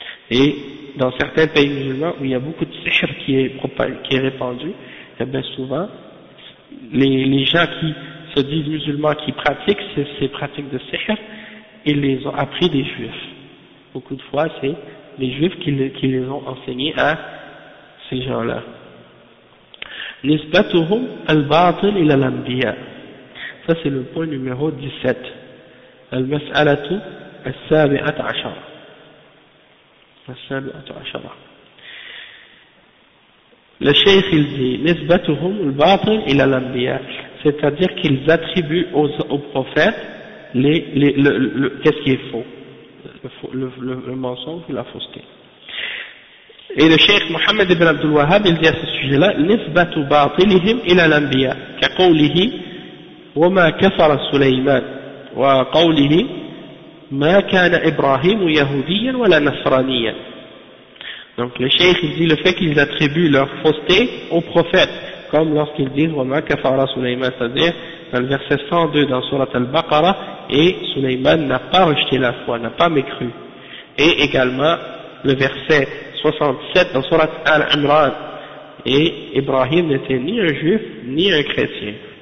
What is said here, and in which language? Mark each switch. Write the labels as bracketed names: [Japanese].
[French] Et dans certains pays musulmans où il y a beaucoup de sihr qui est répandu, et bien souvent, les gens qui se disent musulmans qui pratiquent ces pratiques de sihr, ils les ont appris des juifs. Beaucoup de fois, c'est les juifs qui les ont enseignés à ces gens-là. [Arabic] نسبتهم الباطل إلى الأنبياء. فصل البوين numéro 17. المسألة السابعة عشرة. السابعة عشرة. للشيخ الذي نسبتهم الباطل إلى الأنبياء. [French] c'est-à-dire qu'ils attribuent aux prophètes le qu'est-ce qui est faux, le mensonge et la fausseté. Et le cheikh Mohammed ibn Abdul Wahhab, il dit à ce sujet-là, [Arabic] نِسْبَةُ بَاطِلِهِمْ إِلَى الْأَنْبِيَا كَقَوْلِهِ وَمَا كَفَرَ سُلَيْمَانَ وَقَوْلِهِ مَا كَانَ إِبْرَاهِيمُ يَهُودِيًّا وَلَا نَصْرَانِيًّا. [French] Donc le cheikh dit le fait qu'ils attribuent leur fausseté aux prophètes, comme lorsqu'ils disent [Arabic] وَمَا كَفَرَ سُلَيْمَانَ, [French] c'est-à-dire dans le verset 102 dans Surat al-Baqara, et Sulaiman n'a pas rejeté la foi, n'a pas mécru. Et également le verset 67 dans Surat Al-Imran, et Ibrahim n'était ni un juif ni un chrétien.